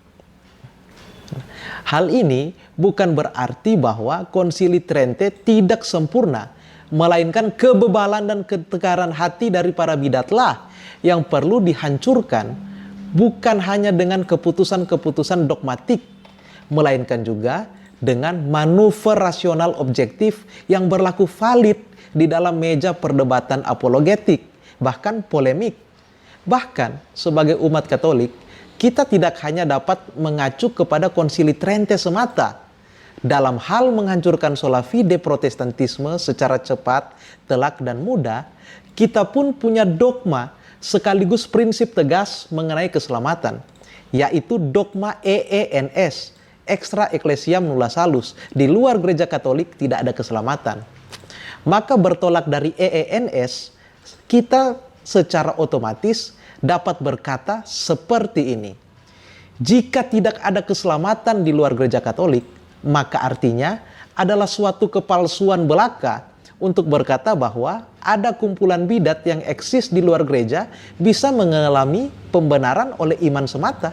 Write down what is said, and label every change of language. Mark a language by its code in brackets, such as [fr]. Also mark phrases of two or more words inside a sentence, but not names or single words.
[id] Hal ini bukan berarti bahwa Konsili Trente tidak sempurna, melainkan kebebalan dan ketegaran hati dari para bidatlah yang perlu dihancurkan, bukan hanya dengan keputusan-keputusan dogmatik, melainkan juga dengan manuver rasional objektif yang berlaku valid di dalam meja perdebatan apologetik, bahkan polemik. Bahkan sebagai umat Katolik, kita tidak hanya dapat mengacu kepada Konsili Trente semata dalam hal menghancurkan [la] sola fide [id] Protestantisme secara cepat, telak, dan mudah. Kita pun punya dogma sekaligus prinsip tegas mengenai keselamatan, yaitu dogma EENS, [la] extra ecclesiam nulla salus. [id] Di luar gereja Katolik tidak ada keselamatan. Maka bertolak dari EENS, kita secara otomatis dapat berkata seperti ini. Jika tidak ada keselamatan di luar gereja Katolik, maka artinya adalah suatu kepalsuan belaka untuk berkata bahwa ada kumpulan bidat yang eksis di luar gereja bisa mengalami pembenaran oleh iman semata.